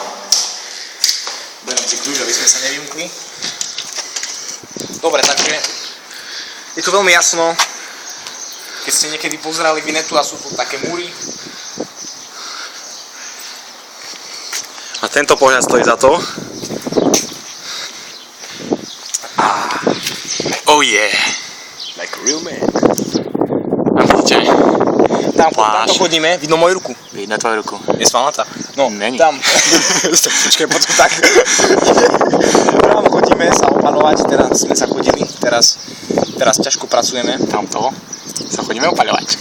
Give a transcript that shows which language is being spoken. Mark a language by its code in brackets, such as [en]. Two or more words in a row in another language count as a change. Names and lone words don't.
[sk] Beriem si kľúč, aby sme sa nevymkli. Dobre, takže je tu veľmi jasno. Keď ste niekedy pozerali Vinetu a sú tu také múry. A tento pohľad stojí za to. [en] Oh yeah. Like a real man. [sk] A vidíte? Tamto chodíme, vidno moju ruku. Vidno tvoju ruku. Je svalnatá? No, není. tam. Počkaj, poď tak. Tam chodíme sa opaľovať, teraz sme sa chodili, teraz ťažko pracujeme. Tamto sa chodíme opaľovať.